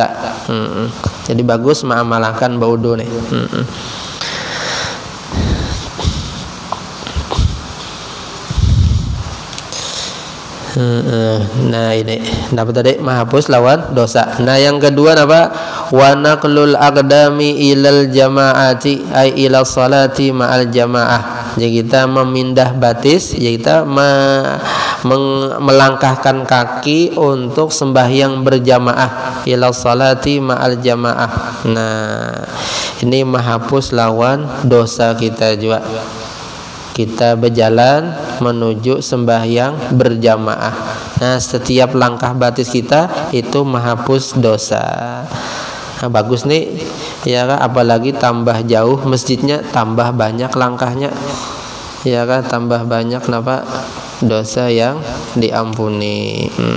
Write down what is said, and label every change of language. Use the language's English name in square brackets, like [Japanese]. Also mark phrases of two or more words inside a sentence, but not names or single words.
[Banjar] Jadi bagus mengamalkan berwudu nih. Nah, ini dapat tadi menghapus lawan dosa. Nah, yang kedua apa? [Arabic] ونقل الأقدام إلى الجماعات أي إلى صلاة مع الجماعة. [Banjar] Jadi kita memindah batis, jadi kita melangkahkan kaki untuk sembahyang berjamaah [Arabic] إلى صلاة مع الجماعة. [Banjar] Nah, ini menghapus lawan dosa kita juga. Kita berjalan menuju sembahyang berjamaah. Nah, setiap langkah batis kita itu menghapus dosa. Nah, bagus nih ya kan, apalagi tambah jauh masjidnya, tambah banyak langkahnya ya kan, tambah banyak kenapa dosa yang diampuni.